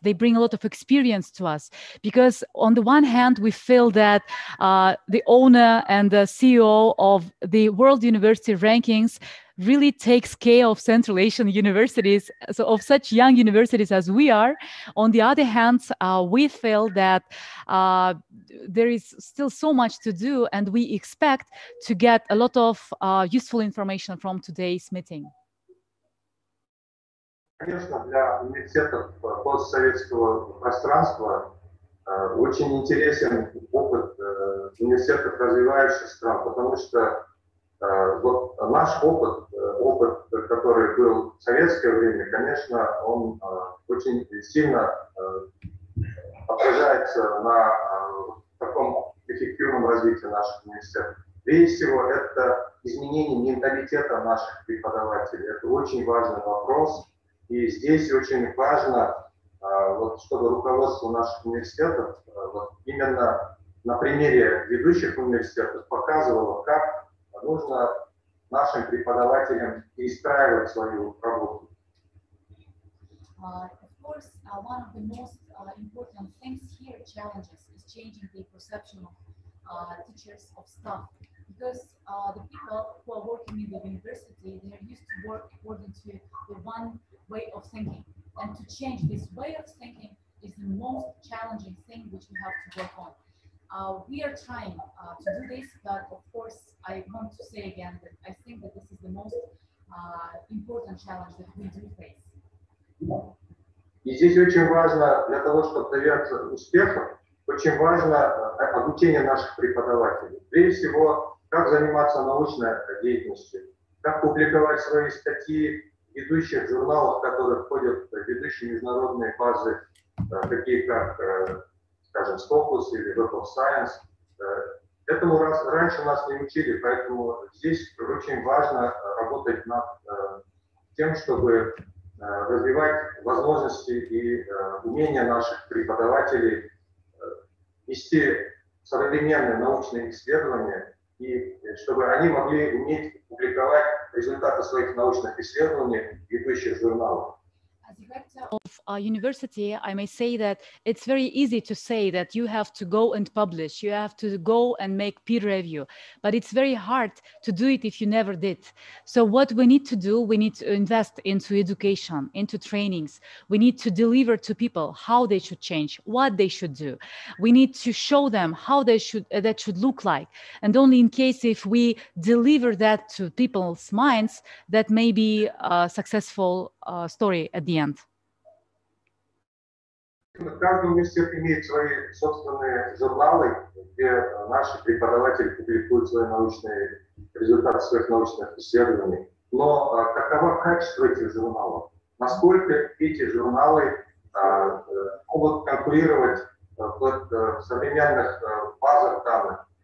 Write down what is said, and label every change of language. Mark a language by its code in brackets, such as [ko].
[en] They bring a lot of experience to us because on the one hand, we feel that the owner and the CEO of the World University Rankings really takes care of Central Asian universities, so of such young universities as we are. On the other hand, we feel that there is still so much to do and we expect to get a lot of useful information from today's meeting. [ru] Конечно, для университетов постсоветского пространства очень интересен опыт университетов развивающихся стран, потому что вот наш опыт, который был в советское время, конечно, он очень сильно отражается на таком эффективном развитии наших университетов. Прежде всего, это изменение менталитета наших преподавателей. Это очень важный вопрос. И здесь очень важно, вот, чтобы руководство наших университетов вот, именно на примере ведущих университетов показывало, как нужно нашим преподавателям перестраивать свою работу. [en] Of course, one of the most important things here, challenges, is changing the perception of teachers, of staff, because the people who are working in the university, they are used to work according to the one way of thinking, and to change this way of thinking is the most challenging thing which we have to work on. We are trying to do this, but of course, I want to say again that I think that this is the most important challenge that we do face. [ru] И здесь очень важно, для того, чтобы добиваться успеха, очень важно обучение наших преподавателей. Прежде всего, как заниматься научной деятельностью, как публиковать свои статьи в ведущих журналах, которые входят в ведущие международные базы, такие как, скажем, Scopus или Web of Science. Этому раньше нас не учили, поэтому здесь очень важно работать над тем, чтобы развивать возможности и умения наших преподавателей вести современные научные исследования, и чтобы они могли уметь публиковать результаты своих научных исследований в ведущих журналах. [en] As a rector of a university, I may say that it's very easy to say that you have to go and publish, you have to go and make peer review, but it's very hard to do it if you never did. So what we need to do, we need to invest into education, into trainings. We need to deliver to people how they should change, what they should do. We need to show them how they should that should look like. And only in case if we deliver that to people's minds, that may be a successful story at the end. [ru] Каждый университет имеет свои собственные журналы, где наши преподаватели публикуют свои научные результаты своих научных исследований. Но каково качество этих журналов? Насколько эти журналы могут конкурировать в современных базах данных?